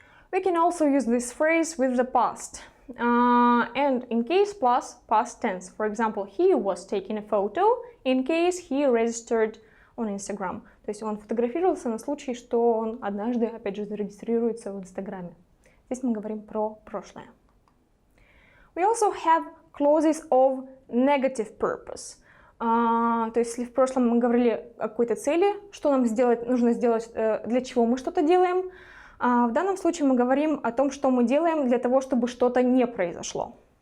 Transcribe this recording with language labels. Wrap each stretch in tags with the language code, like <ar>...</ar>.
<en>We can also use this phrase with the past. And in case plus past tense. For example, he was taking a photo in case he registered on Instagram.</en> <ru>То есть он фотографировался на случай, что он однажды, опять же, зарегистрируется в Инстаграме. Здесь мы говорим про прошлое.</ru> <en>We also have clauses of negative purpose.</en> <ru>То есть, если в прошлом мы говорили о какой-то цели, что нам сделать, нужно сделать, для чего мы что-то делаем, в данном случае мы говорим о том, что мы делаем для того, чтобы что-то не произошло.</ru>